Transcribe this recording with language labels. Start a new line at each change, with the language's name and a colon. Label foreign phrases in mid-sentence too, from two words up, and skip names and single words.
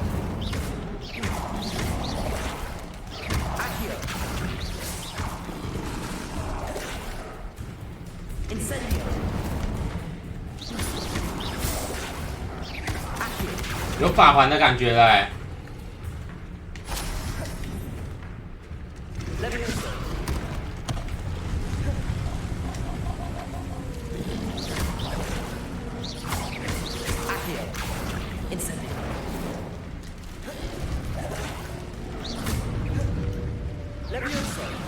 Chinese: Accio. Incendio. Accio. 有法环的感觉了哎！ Levioso. Accio. Incendio. Levioso.